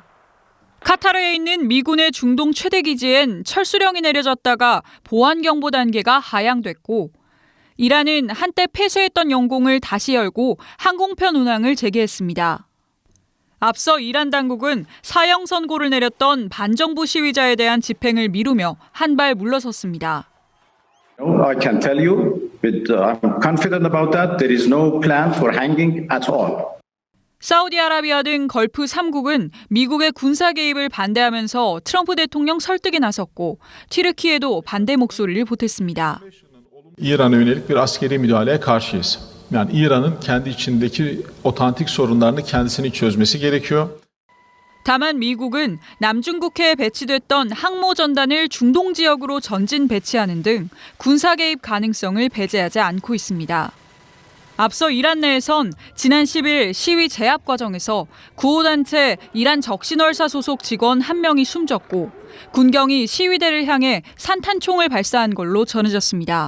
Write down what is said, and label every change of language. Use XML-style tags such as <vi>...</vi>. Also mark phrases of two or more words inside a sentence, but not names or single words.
<ko>카타르에 있는 미군의 중동 최대 기지엔 철수령이 내려졌다가 보안 경보 단계가 하향됐고 이란은 한때 폐쇄했던 영공을 다시 열고 항공편 운항을 재개했습니다. 앞서 이란 당국은 사형 선고를 내렸던 반정부 시위자에 대한 집행을 미루며 한 발 물러섰습니다.</ko> <en>I can tell you, I'm confident about that. There is no plan for hanging at all.</en> <ko>사우디아라비아 등 걸프 3국은 mi국의 군사 개입을 반대하면서 트럼프 대통령 설득에 나섰고 튀르키예도 반대 목소리를 보탰습니다.</ko> <tr>İran'a yönelik bir askeri müdahaleye karşıyız. Yani İran'ın kendi içindeki otantik sorunlarını kendisinin çözmesi gerekiyor.</tr> <ko>다만 미국은 남중국해에 배치됐던 항모 전단을 중동 지역으로 전진 배치하는 등 군사 개입 가능성을 배제하지 않고 있습니다. 앞서 이란 내에선 지난 10일 시위 제압 과정에서 구호단체 이란 적신월사 소속 직원 1명이 숨졌고 군경이 시위대를 향해 산탄총을 발사한 걸로 전해졌습니다.</ko>